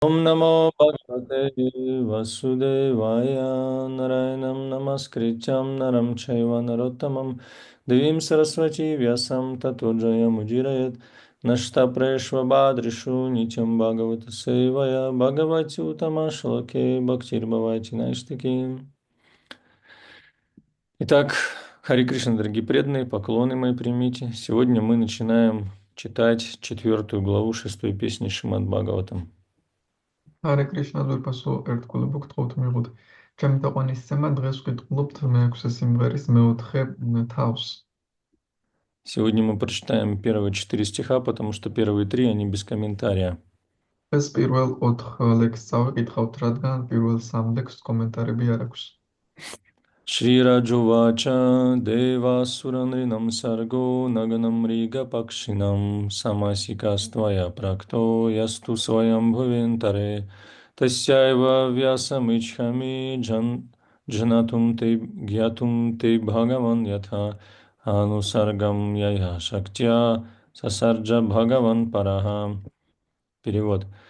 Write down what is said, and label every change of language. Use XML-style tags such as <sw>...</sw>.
<sa>Om Namo Bhagavate Vasudevaya Narayanam Namaskrityam Naram Chaiva Narottamam Devim Saraswati Vyasam Tato Jayamujirayat Nashta Preshva Badrishu Nityam Bhagavata Sevaya Bhagavati Utama Shlake Бхактир Бхавати Наиштаки.</sa> <ru>Итак, Хари Кришна, дорогие преданные, поклоны мои примите. Сегодня мы начинаем читать 4 главу 6 песни Шримад Бхагаватам.</ru> <ka>Hare Krishna ზურპასო ერთგულებ გთხოვთ მიღოთ. ჩემი თაყვანისცემა დღეს ვკითხულობთ მეექვსე სიმღერის მეოთხე თავს.</ka> <ru>Сегодня мы прочитаем первые 4 стиха, потому что первые 3, они без комментария.</ru> <ka>ეს პირველ 4 ლექსს წავიკითხავთ, რადგან პირველ 3 ლექსს კომენტარები არ აქვს.</ka> <sa>Шри Раджувача Дева Суранринам Сарго Наганам Рига Пакшинам Самасикаствая Практо Ясту Своям Бхувентаре Тасяева Вясам Ичхами Джанатум Те Гьятум Те Бхагаван Ятха Анусаргам Яя Шактя Сасарджа Бхагаван Параха. Перевод.</sa>